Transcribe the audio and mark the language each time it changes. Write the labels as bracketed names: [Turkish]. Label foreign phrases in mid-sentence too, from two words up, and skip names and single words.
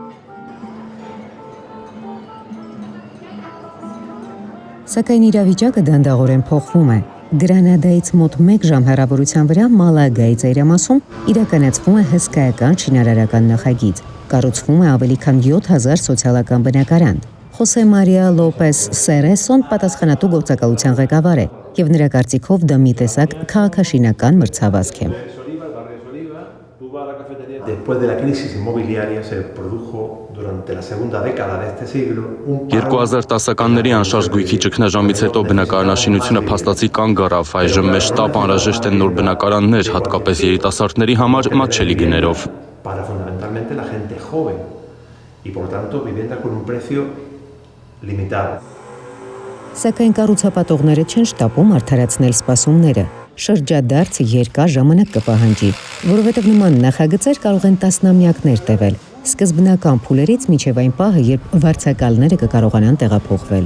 [Armenian] Սակայն իրավիճակը դանդաղորեն փոխվում է։ Գրանադայից մոտ 1 ժամ հեռավորության վրա Մալագայի ծայրամասում իրականացվում է հսկայական շինարարական նախագիծ։ Կառուցվում է ավելի քան 7000 սոցիալական բնակարան։ Խոսե Մարիա Լոպես Սերեսոն պատասխանատու գործակալության ղեկավար է, եւ նրա կարծիքով դա մի տեսակ քաղաքաշինական մրցավազք է։ [Spanish] Después de la crisis inmobiliaria se produjo durante la segunda década de este siglo [Armenian] 2010-ականների անշարժ գույքի ճգնաժամից հետո բնակարանաշինությունը փաստացի կանգ առավ, այժմ մեծ շտապ անհրաժեշտ են նոր բնակարաններ, հատկապես երիտասարդների համար մատչելի գներով։ [Spanish] para fundamentalmente la gente joven y por tanto vivienda con un precio limitado. [Armenian] Սակայն կառուցապատողները չեն շտապում արդարացնել սպասումները։ Շրջադարձ երկար ժամանակ կպահանջի, որովհետև նման նախագծեր կարող են տասնամյակներ տևել, սկզբնական փուլերից մինչև այն պահը, երբ վարձակալները կկարողանան տեղափոխվել։